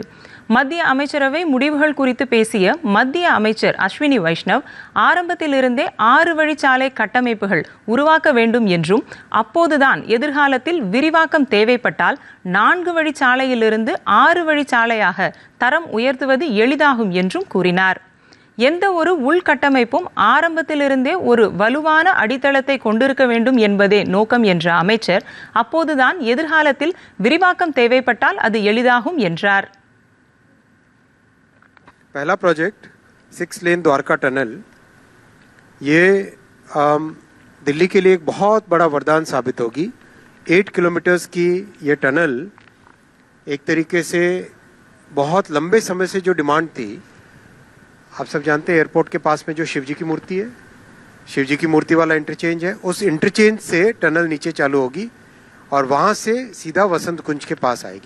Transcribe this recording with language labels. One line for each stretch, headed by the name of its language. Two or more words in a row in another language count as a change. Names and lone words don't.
Tamil: மத்திய அமைச்சரவை முடிவுகள் குறித்து பேசிய மத்திய அமைச்சர் அஸ்வினி வைஷ்ணவ், ஆரம்பத்திலிருந்தே 6 வழிச்சாலை கட்டமைப்புகள் உருவாக்க வேண்டும் என்றும், அப்போதுதான் எதிர்காலத்தில் விரிவாக்கம் தேவைப்பட்டால் 4 வழிச்சாலையிலிருந்து 6 வழிச்சாலையாக தரம் உயர்த்துவது எளிதாகும் என்றும் கூறினார். எந்த ஒரு உள்கட்டமைப்பும் ஆரம்பத்திலிருந்தே ஒரு வலுவான அடித்தளத்தை கொண்டிருக்க வேண்டும் என்பதே நோக்கம் என்ற அமைச்சர், அப்போதுதான் எதிர்காலத்தில் விரிவாக்கம் தேவைப்பட்டால் அது எளிதாகும் என்றார்.
Hindi: पहला प्रोजेक्ट 6 लेन द्वारका टनल, ये दिल्ली के लिए एक बहुत बड़ा वरदान साबित होगी। 8 किलोमीटर्स की ये टनल एक तरीके से बहुत लंबे समय से जो डिमांड थी, आप सब जानते हैं एयरपोर्ट के पास में जो शिवजी की मूर्ति है, शिवजी की मूर्ति वाला इंटरचेंज है, उस इंटरचेंज से टनल नीचे चालू होगी और वहाँ से सीधा वसंत कुंज के पास आएगी।